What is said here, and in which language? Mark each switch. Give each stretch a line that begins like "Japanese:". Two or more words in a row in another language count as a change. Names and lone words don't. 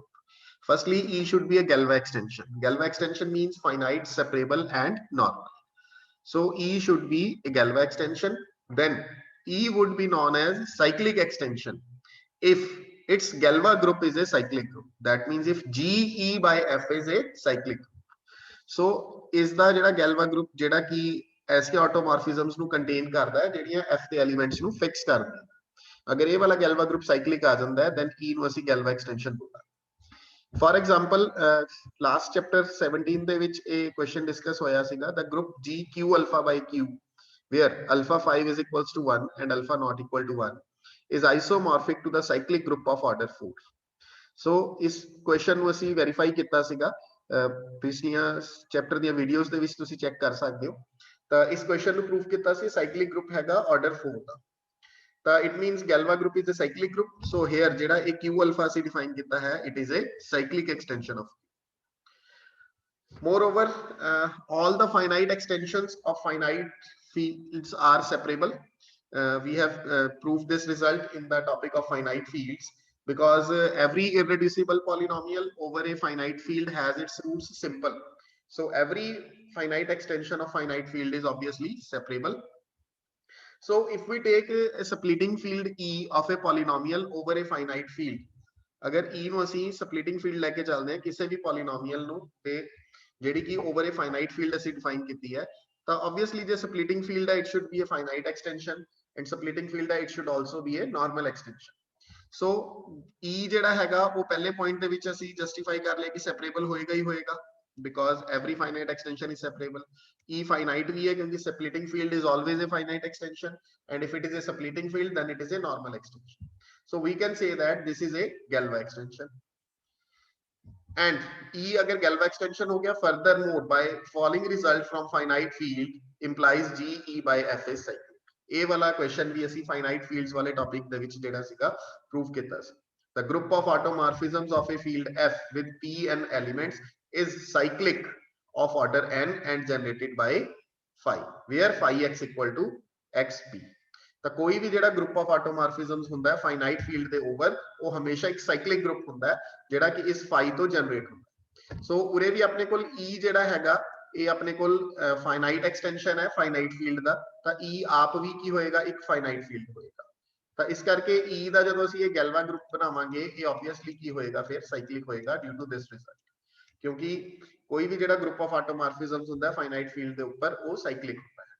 English: Firstly, E should be a Galois extension. Galois extension means finite, separable, and normal. So E should be a Galois extension. Then E would be known as cyclic extension if its Galois group is a cyclic group. That means if GE by F is a cyclic group. So is the
Punjabi: ਜਿਹੜਾ
English: Galois group
Punjabi: ਜਿਹੜਾ ਕਿ ऐसे automorphisms ਨੂੰ contain ਕਰਦਾ ਹੈ ਜਿਹੜੀਆਂ F ਦੇ elements ਨੂੰ fix ਕਰਦੀ ਹੈ। ਅਗਰ ਇਹ ਵਾਲਾ
English: Galois group cyclic
Punjabi: ਆ ਜਾਂਦਾ ਹੈ then E ਨੂੰ ਅਸੀਂ
English: Galois extension
Punjabi: ਬੋਲਾਂਗੇ।
English: For example, last chapter 17
Punjabi: ਦੇ ਵਿੱਚ ਇਹ
English: question discuss
Punjabi: ਹੋਇਆ ਸੀਗਾ
English: the group GQ alpha by Q where alpha 5 is equals to 1 and alpha not equal to 1 is isomorphic to the cyclic group of order 4.
Punjabi: So ਇਸ question ਨੂੰ ਅਸੀਂ verify ਕੀਤਾ ਸੀਗਾ ਪਿਛਲੀਆਂ ਚੈਪਟਰ ਦੀਆਂ ਵੀਡੀਓਜ਼ ਦੇ ਵਿੱਚ ਤੁਸੀਂ ਚੈੱਕ ਕਰ ਸਕਦੇ ਹੋ। ਤਾਂ ਇਸ ਕੁਐਸਚਨ ਨੂੰ ਪ੍ਰੂਫ ਕੀਤਾ ਸੀ
English: cyclic group
Punjabi: ਹੈਗਾ ਆਰਡਰ 4 ਦਾ।
English: ਤਾਂ it means Galois group is a cyclic group. So here
Punjabi: ਜਿਹੜਾ ਇਹ Q alpha ਅਸੀਂ define ਕੀਤਾ ਹੈ
English: it is a cyclic extension of Q. Moreover, all the finite extensions of finite fields are separable. We have proved this result in the topic of finite fields because every irreducible polynomial over a finite field has its roots simple. So every finite extension of finite field is obviously separable. So if we take a splitting field E of a polynomial over a finite field, अगर E
Punjabi: ਨੂੰ ਅਸੀਂ
English: splitting field
Punjabi: ਲੈ ਕੇ ਚੱਲਦੇ ਹਾਂ ਕਿਸੇ ਵੀ
English: polynomial
Punjabi: ਨੂੰ ਤੇ ਜਿਹੜੀ ਕਿ
English: over a finite field ਅਸੀਂ define
Punjabi: ਕੀਤੀ ਹੈ ਤਾਂ
English: obviously ਜੇ splitting field ਹੈ it should be a finite extension and splitting field ਹੈ it should also be a normal extension.
Punjabi: So E ਜਿਹੜਾ ਹੈਗਾ ਉਹ ਪਹਿਲੇ point ਦੇ ਵਿੱਚ ਅਸੀਂ justify ਕਰ ਲਿਆ ਕਿ separable ਹੋਏਗਾ ਹੀ ਹੋਏਗਾ
English: because every finite extension is separable. E finite
Hindi: भी है क्योंकि
English: splitting field is always a finite extension and if it is a splitting field then it is a normal extension. So we can say that this is a Galois extension. And E अगर Galois extension
Hindi: हो गया
English: furthermore by following result from finite field implies GE by F is cyclic.
Punjabi: ਇਹ ਵਾਲਾ question ਵੀ ਅਸੀਂ
English: finite fields
Punjabi: ਵਾਲੇ topic ਦੇ ਵਿੱਚ ਜਿਹੜਾ ਸੀਗਾ prove ਕੀਤਾ ਸੀ।
English: The group of automorphisms of a field F with P and elements is cyclic of order n and generated by phi where phi x equal to xp.
Punjabi: ਤਾਂ ਕੋਈ ਵੀ ਜਿਹੜਾ
English: group of automorphisms
Punjabi: ਹੁੰਦਾ ਹੈ
English: finite field
Punjabi: ਦੇ over ਉਹ ਹਮੇਸ਼ਾ ਇੱਕ
English: cyclic group
Punjabi: ਹੁੰਦਾ ਹੈ ਜਿਹੜਾ ਕਿ ਇਸ phi ਤੋਂ generate ਹੁੰਦਾ ਹੈ। ਸੋ ਉਰੇ ਵੀ ਆਪਣੇ ਕੋਲ E ਜਿਹੜਾ ਹੈਗਾ ਇਹ ਆਪਣੇ ਕੋਲ
English: finite extension
Punjabi: ਹੈ
English: finite field
Punjabi: ਦਾ ਤਾਂ E ਆਪ ਵੀ ਕੀ ਹੋਏਗਾ ਇੱਕ
English: finite field
Punjabi: ਹੋਏਗਾ। ਤਾਂ ਇਸ ਕਰਕੇ E ਦਾ ਜਦੋਂ ਅਸੀਂ ਇਹ
English: Galois group
Punjabi: ਬਣਾਵਾਂਗੇ ਇਹ obviously ਕੀ ਹੋਏਗਾ ਫਿਰ cyclic ਹੋਏਗਾ
English: due to this result
Punjabi: ਕਿਉਂਕਿ ਕੋਈ ਵੀ ਜਿਹੜਾ
English: group of automorphisms
Punjabi: ਹੁੰਦਾ ਹੈ
English: finite field
Punjabi: ਦੇ ਉੱਪਰ ਉਹ cyclic ਹੁੰਦਾ ਹੈ।